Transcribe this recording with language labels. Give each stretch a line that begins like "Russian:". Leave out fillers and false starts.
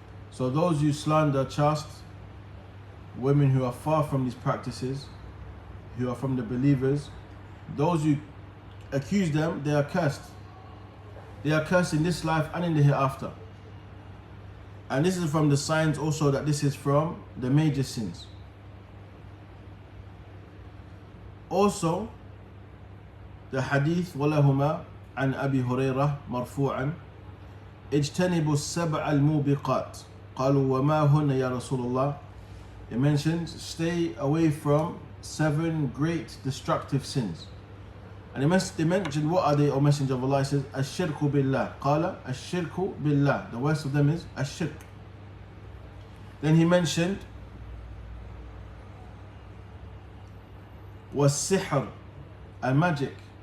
English: So those who slander chaste women who are far from these practices, who are from the believers, those who accuse them, they are cursed. They are cursed in this life and in the hereafter. And this is from the signs also that this is from the major sins. Also, the hadith
Arabic: وَلَهُمَا عن أبي هريرة مرفوعا اجتنبوا السبع الموبقات قالوا وما هن يا رسول الله.
English: It mentions stay away from 7 great destructive sins. And they mentioned what are they, O Messenger of Allah? He says
Arabic: الشرك بالله. قال الشرك بالله.
English: The worst of them is الشرك. Then he mentioned والسحر, and magic.